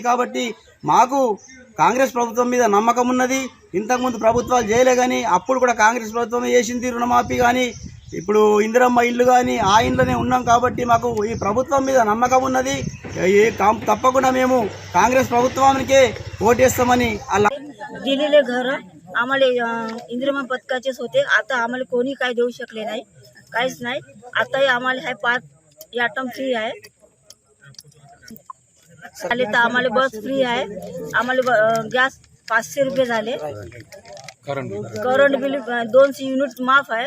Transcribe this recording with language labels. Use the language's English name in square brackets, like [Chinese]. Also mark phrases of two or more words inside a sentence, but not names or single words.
[Telugu] కాబట్టి మాకు కాంగ్రెస్ ప్రభుత్వం మీద నమ్మకం ఉన్నది। ఇంతకుముందు ప్రభుత్వాలు చేయలే కానీ అప్పుడు కూడా కాంగ్రెస్ ప్రభుత్వమే చేసింది రుణమాఫీ కానీ, ఇప్పుడు ఇందిరమ్మ ఇల్లు కానీ ఆ ఇంట్లోనే ఉన్నాం కాబట్టి మాకు ఈ ప్రభుత్వం మీద నమ్మకం ఉన్నది। తప్పకుండా మేము కాంగ్రెస్ ప్రభుత్వానికే ఓటేస్తామని అలా [Marathi] दिलेले घर आम्हाला इंदिरा पथकाचेच होते। आता आम्हाला कोणी काय देऊ शकले नाही, काहीच नाही। आताही आम्हाला हाय 5 [English] item free [Marathi] आहे, आले तर आम्हाला [English] bus free [Marathi] आहे, आम्हाला गॅस 500 रुपये झाले, [English] current bill [Marathi] 200 युनिट माफ आहे।